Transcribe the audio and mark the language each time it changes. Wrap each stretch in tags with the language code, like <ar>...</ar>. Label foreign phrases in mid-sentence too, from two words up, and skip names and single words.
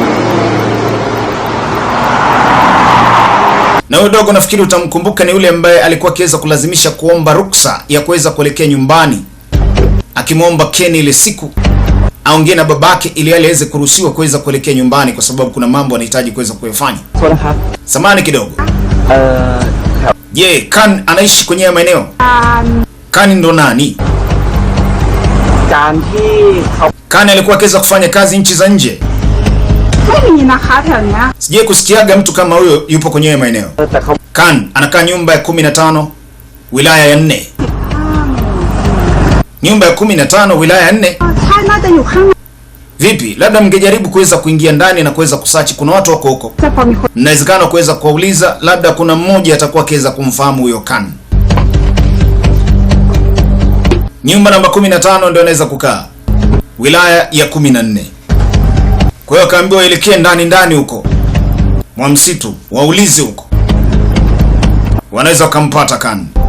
<sw>Na huyo dogo nafikiri utamkumbuka, ni yule ambaye alikuwa akiweza kulazimisha kuomba ruksa ya kuweza kuelekea nyumbani. Akimwomba Ken ile siku aongee na babake ili aweze kuruhusiwa kuweza kuelekea nyumbani kwa sababu kuna mambo anahitaji kuweza kuyafanya.</sw> <th>โทษนะครับ</th> <sw>Samani kidogo.</sw> <th>แถว</th> <sw>Je, Kan anaishi kwenye haya maeneo? Kan ndo nani?</sw> <th>การที่เขา</th> <sw>Kan alikuwa akiweza kufanya kazi nchi za nje.</sw> <th>ไม่มีนะคะแถวเนี้ย</th> <sw>Sije kusikiaga mtu kama huyo yupo kwenye haya maeneo.</sw> <th>แต่เขา</th> <sw>Kan anakaa nyumba ya 15 wilaya ya 4. Nyumba ya 15 wilaya ya 4.</sw> <th>ใช่น่าจะอยู่ข้างใน</th> <sw>Vipi? Labda mngejaribu kuweza kuingia ndani na kuweza kusachi, kuna watu wako huko.</sw> <th>จะพอมีคน</th> <sw>Mnawezekana kuweza kuwauliza, labda kuna mmoja atakuwa akiweza kumfahamu huyo Kan. Nyumba namba 15 ndio anaweza kukaa. Wilaya ya 14. Kwa hiyo akaambiwa waelekee ndani huko mwa msitu, waulize huko, wanaweza wakampata Kan.</sw>